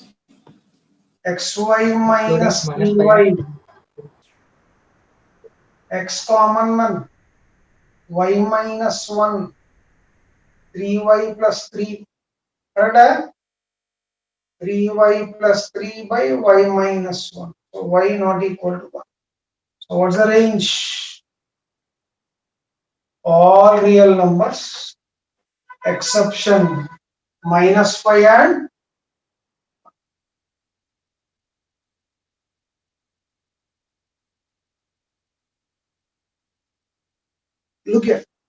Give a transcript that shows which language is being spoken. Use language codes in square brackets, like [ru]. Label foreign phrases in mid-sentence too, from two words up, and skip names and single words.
[en] xy minus Minus 3y. 5. X common man. Y minus 1. 3y plus 3. Correct? 3y plus 3 by y minus 1. So y not equal to 1. So what's the range? All real numbers exception minus 5 and look here.